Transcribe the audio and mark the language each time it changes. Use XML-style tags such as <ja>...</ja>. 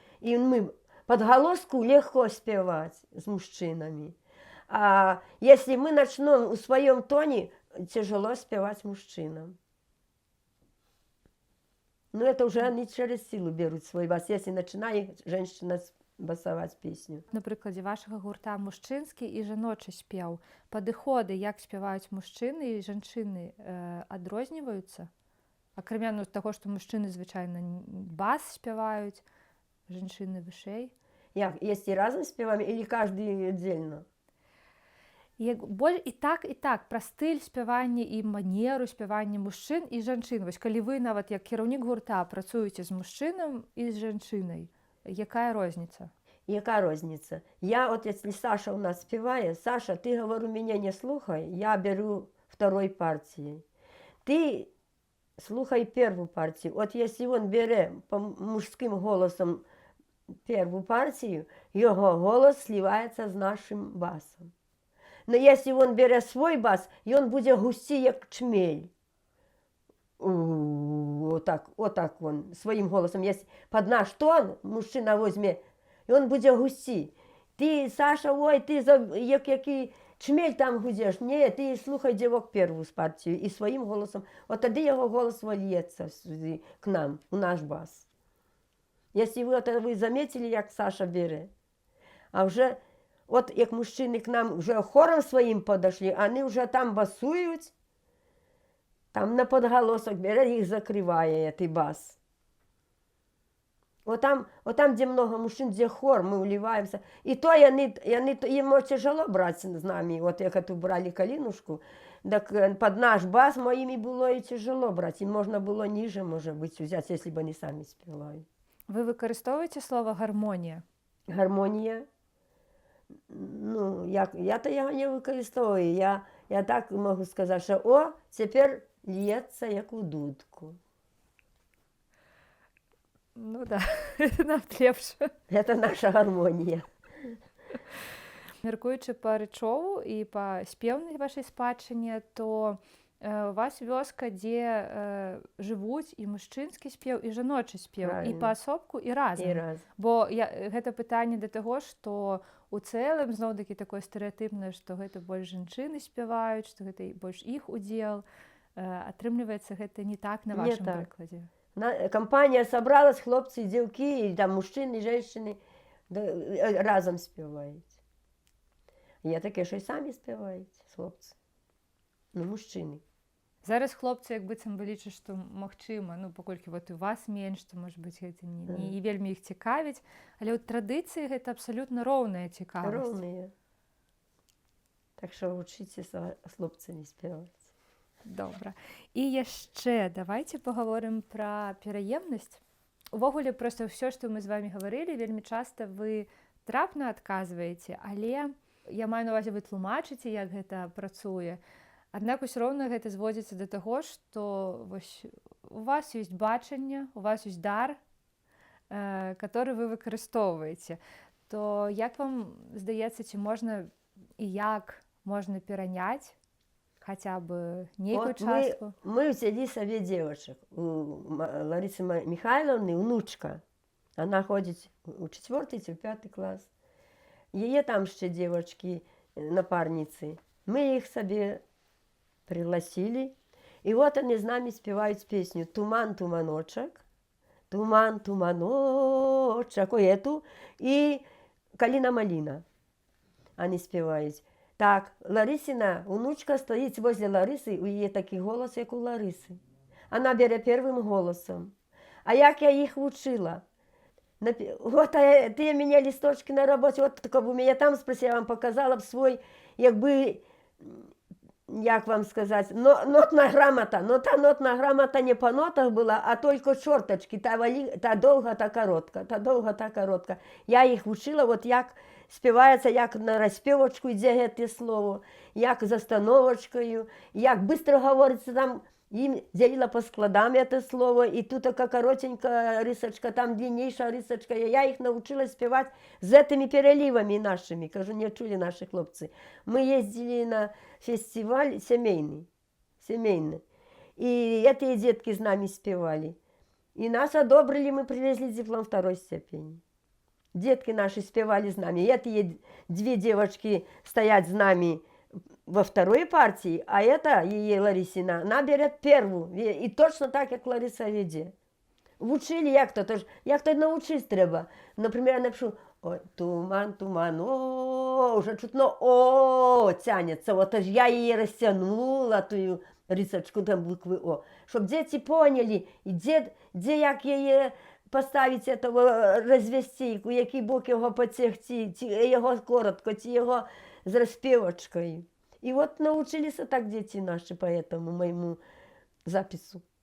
<ru>И мы подголоску легко спевать с мужчинами. А если мы начнем в своем тоне, тяжело спевать мужчинам. Ну, это уже они через силу берут свой бас, если начинает женщина басаваць песню.</ru> <be>На прыкладзе вашага гурта мужчынскі і жаночы спеў. Падыходы, як спяваюць мужчыны і жанчыны, адрозніваюцца? Акрамя таго, што мужчыны звычайна бас спяваюць, жанчыны вышэй.</be> <ru>Як, если разом спеваем или каждый отдельно?</ru> <be>І так, пра стыль спявання і манеру спявання мужчын і жанчын. Вось калі вы нават як кіраўнік гурта працуеце з мужчынам і з жанчынай, якая розница?</be> <uk>Яка розница?</uk> <ru>Я вот, если Саша у нас спевает, Саша, ты, говорю, меня не слухай, я беру второй партии. Ты слухай первую партию. Вот если он берет по мужским голосом первую партию, его голос сливается с нашим басом. Но если он берет свой бас, и он будет густи, як чмель. Вот так он, своим голосом. Если под наш тон мужчина возьме, и он будет густи. Ты, Саша, ой, ты який</ru> <be>чмель там гудзеш.</be> <uk>Ні, ти слухай, дівок, перву партію і своїм голосом. От тоді його голос вольється сюди, к нам, у наш бас. Якщо ви замітили, як Саша бере. А вже, от як мужчини к нам вже хором своїм подошли, вони вже там басують, там на подголосок бере, їх закриває цей бас.</uk> <ru>Вот там, где много мужчин, где хор, мы уливаемся. И то им тяжело брать с нами. Вот як эту брали Калинушку, так под наш бас моими было и тяжело брать. Им можно было ниже, может быть, взять, если бы они сами спевали.</ru> <uk>Ви використовуєте слово гармонія? Гармонія? Ну, я-то його не використовую. Я так можу сказати, що о, тепер лється, як у дудку. Ну да, нам лепше. Це наша гармонія.</uk> <be>Міркуючи по речову і по співній вашій спадщині, то у вас вёска, дзе жывуць і мужчынскі спеў, і жаночы спеў, і</be> <ru>Правильно.</ru> <be>паасобку, і разам. І раз. Бо гэта пытанне да таго, што у цэлым зноў-такі такое стэрэатыпнае, што гэта больш жанчыны спяваюць, што гэта больш іх удзел. Атрымліваецца, гэта не так на Не вашым так. прыкладзе.</be> <uk>Компанія собралась, хлопці, дівки, і там мужчини, жінки разом співають. Є таке, що й самі співають, хлопці. Ну, мужчини.</uk> <be>Зараз хлопцы як быццам бы лічаць, што магчыма, ну паколькі вот у вас менш, то можа быць гэта не вельмі іх цікавіць, але ў традыцыі гэта абсалютна роўная цікавасць. Роўныя. Так што вучыцеся з хлопцамі спяваць. Добра. І яшчэ</be> <ru>давайте паговорым</ru> <be>пра пераемнасць. Увогуле проста ўсё, што мы з вами гаварылі, вельмі часта вы трапна адказваеце, але я маю на ўвазе, вы тлумачыце, як гэта працуе. Аднак усё роўна гэта зводзіцца да таго, што вось у вас ёсць бачанне, у вас ёсць дар, который вы выкарыстоўваеце. То як вам здаецца, ці можна і як можна пераняць хаця бы нейкую частку?</be> <ru>Мы взяли сабе девочек. У Ларисы Михайловны внучка. Она ходит у 4-й ці в 5 клас. Є там ще девочки, напарницы. Мы их себе пригласили. И вот они с нами спевают песню «Туман, туманочек», «Туман, туманочек», эту, и «Калина-малина». Они спевают.</ru> <uk>Так, Ларисина внучка стоїть возле Лариси, у її такий голос, як у Лариси. Вона бере першим голосом. А як я їх вчила? Вот ти мені листочки на роботі, от тако б мене там спросила, я вам показала б свій, якби, як вам сказати, нотна грамота. Но та нотна грамота не по нотах була, а тільки чорточки, та довга, та коротка, та довга, та коротка. Я їх вчила, от як співається, як на розпівочку йде це слово, як з остановочкою, як швидко говориться, там їм ділила по складам це слово, і тут така коротенька рисочка, там длинніша рисочка. Я їх навчила співати з цими переливами нашими, кажу, не чули наші хлопці. Ми їздили на фестиваль сімейний, і ці дітки з нами співали. І нас одобрили, ми привезли диплом 2-й степені.</uk> <ru>Детки наши спевали с нами. Эти 2 девочки стоят с нами во 2-й партии, а это ее Ларисина, она берет 1-ю. И точно так, как Лариса веде.</ru> <uk>Вчили як то научись треба.</uk> <ru>Например, я напишу «Ой, туман, туман, о, уже чутно о тянется». Вот аж я ее растянула, ту рисочку там буквы о. Чтобы дети поняли, и где як ее поставити этого,</ru> <uk>розвести, у який бок його потягти, його коротко, його з розпівочкою. І от навчилися так діти наші по этому моєму запису.</uk>